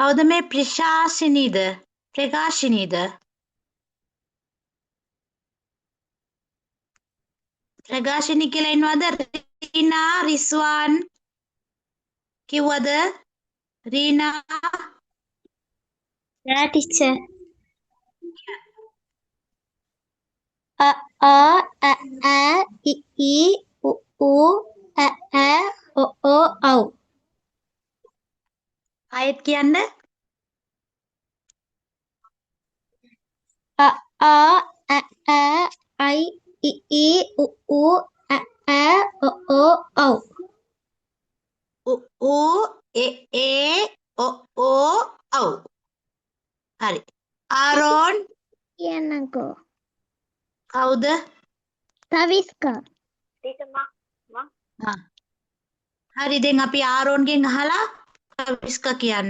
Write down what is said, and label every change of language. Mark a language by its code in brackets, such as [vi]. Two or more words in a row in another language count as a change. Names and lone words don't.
[si] කවුද මේ ප්‍රකාශිනීද? ප්‍රකාශිනීද? ප්‍රකාශිනී කියලා ඉන්නවද? රීනා රිස්වාන් කිව්වද? රීනා [en] Yeah, teacher. [si] A a a a I I U a a o au. ආයෙත් කියන්න. A a a I I U a a o au. උ ඒ ඔ ඔව්. හරි. ආරෝන් කියන්නකෝ. කවුද? තවිස්කා. හරි දැන් අපි ආරෝන්ගෙන් අහලා තවිස්කා කියන්න.